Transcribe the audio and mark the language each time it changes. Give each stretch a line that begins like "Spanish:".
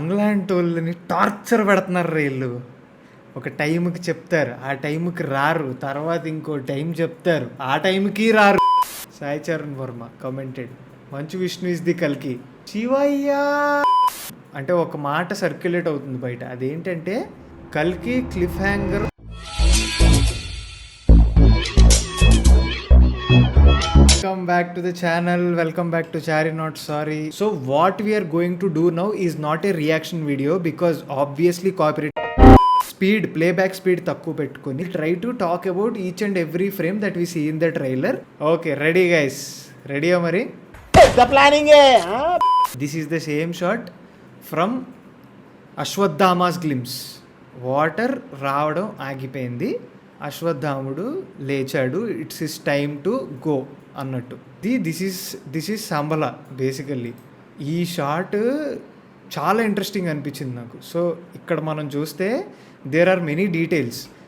Telugu: మనలాంటి వాళ్ళని టార్చర్ పెడుతున్నారు వీళ్ళు. ఒక టైంకి చెప్తారు, ఆ టైంకి రారు, తర్వాత ఇంకో టైం చెప్తారు, ఆ టైంకి రారు.
English: Sai Charan Varma commented, Manchu Vishnu is the కల్కి.
Telugu: శివయ్య అంటే ఒక మాట సర్క్యులేట్ అవుతుంది బయట, అదేంటంటే కల్కి cliff hanger.
English: Welcome back to the channel, welcome back to Chari Not Sorry. So what we are going to do now is not a reaction video because obviously copyright. Speed, playback speed
Telugu: takku pettukoni
English: try to talk about each and every frame that we see in the trailer. Okay, ready guys? Ready Amari? The planning hai. This is the same shot from Ashwadhama's glimpse.
Telugu: Water రావడం ఆగిపోయింది, అశ్వత్థాముడు లేచాడు,
English: it's his time to go
Telugu: అన్నట్టు.
English: This is Sambala basically.
Telugu: ఈ shot చాలా interesting అనిపించింది నాకు. So ఇక్కడ మనం చూస్తే
English: There are many details.